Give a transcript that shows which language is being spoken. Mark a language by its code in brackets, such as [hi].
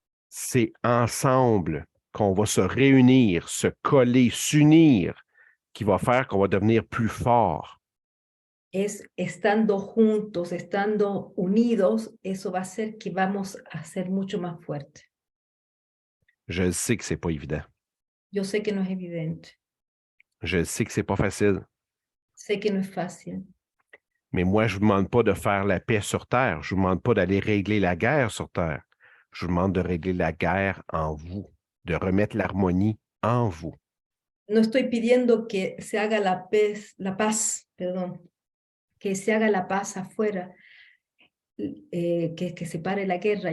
[fr] C'est ensemble qu'on va se réunir, se coller, s'unir, qui va faire qu'on va devenir plus fort. [es] Es estando juntos, estando unidos, eso va a hacer que vamos a ser mucho más fuertes. [fr] Je sais que ce n'est pas évident. [es] Yo sé que no es evidente, [fr] Je sais que c'est pas facile. [es] sé que no es fácil, [fr] Mais moi, je ne vous demande pas de faire la paix sur Terre. Je ne vous demande pas d'aller régler la guerre sur Terre. Je vous demande de régler la guerre en vous, de remettre l'harmonie en vous. [es] no estoy pidiendo que se haga la paz, perdón, que se haga la paz afuera, que se pare la guerra.